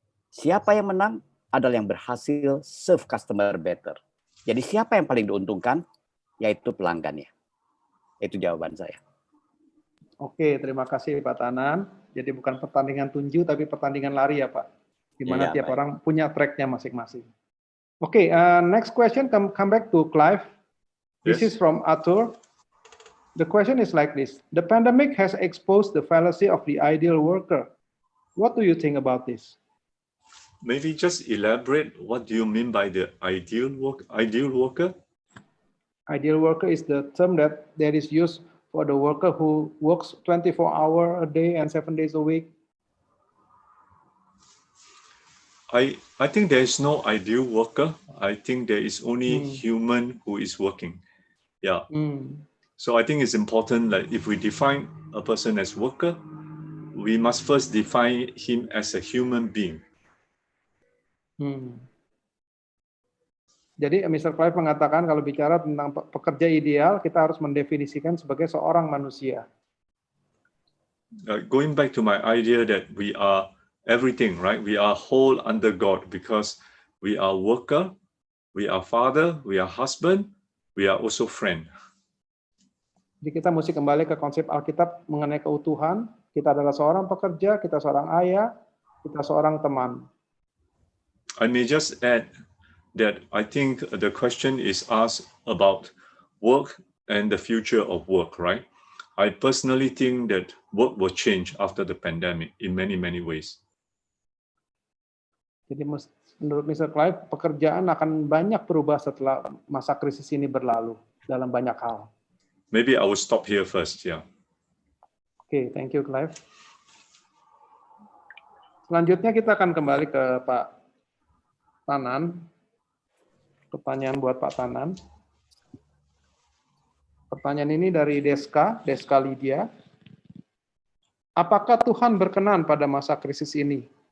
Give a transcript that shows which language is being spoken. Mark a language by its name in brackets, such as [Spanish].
[Indonesian] Siapa yang menang adalah yang berhasil [English] serve customer better. [Indonesian] Jadi siapa yang paling diuntungkan? Yaitu pelanggannya. Itu jawaban saya. Oke, terima kasih Pak Tanan. Jadi bukan pertandingan tinju, tapi pertandingan lari ya Pak. Di mana tiap orang punya tracknya masing-masing. [English] Oke, next question come back to Clive. This is from Arthur. The question is like this. The pandemic has exposed the fallacy of the ideal worker. What do you think about this? Maybe just elaborate, what do you mean by the ideal worker? Ideal worker is the term that is used for the worker who works 24 hours a day and 7 days a week. I think there is no ideal worker. I think there is only human who is working. Yeah. So I think it's important that if we define a person as worker, we must first define him as a human being. [Indonesian] Jadi Mr. Clive mengatakan kalau bicara tentang pekerja ideal, kita harus mendefinisikan sebagai seorang manusia. [English] going back to my idea that we are everything, right? We are whole under God because we are worker, we are father, we are husband, we are also friend. [Indonesian] Jadi kita mesti kembali ke konsep Alkitab mengenai keutuhan. Kita adalah seorang pekerja, kita seorang ayah, kita seorang teman. [English] I may just add that I think the question is asked about work and the future of work, right? I personally think that work will change after the pandemic in many, many ways. [Indonesian] Jadi menurut Mr. Clive, pekerjaan akan banyak berubah setelah masa krisis ini berlalu dalam banyak hal. [English] Maybe I will stop here first, yeah. Oke, thank you, Clive. [Indonesian] Selanjutnya kita akan kembali ke Pak Tanan. Pertanyaan buat Pak Tanan. Pertanyaan ini dari Deska Lydia. Apakah Tuhan berkenan pada masa krisis ini?